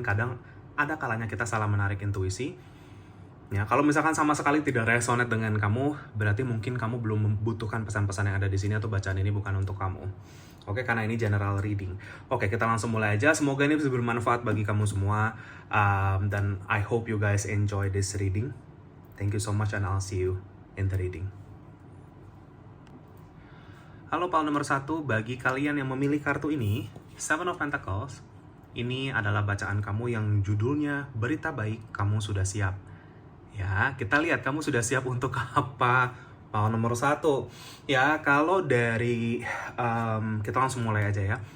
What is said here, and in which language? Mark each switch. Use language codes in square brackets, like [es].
[id] Kadang ada kalanya kita salah menarik intuisi. Ya, kalau misalkan sama sekali tidak resonate dengan kamu, berarti mungkin kamu belum membutuhkan pesan-pesan yang ada di sini atau bacaan ini bukan untuk kamu. Oke, karena ini general reading. Oke, kita langsung mulai aja. Semoga ini bisa bermanfaat bagi kamu semua. [en] Dan I hope you guys enjoy this reading. Thank you so much and I'll see you in the reading. [id] Halo pile nomor 1, bagi kalian yang memilih kartu ini, Seven of Pentacles, ini adalah bacaan kamu yang judulnya Berita Baik, Kamu Sudah Siap. Ya, kita lihat kamu sudah siap untuk apa? Pile nomor 1. Ya, kalau dari, kita langsung mulai aja ya.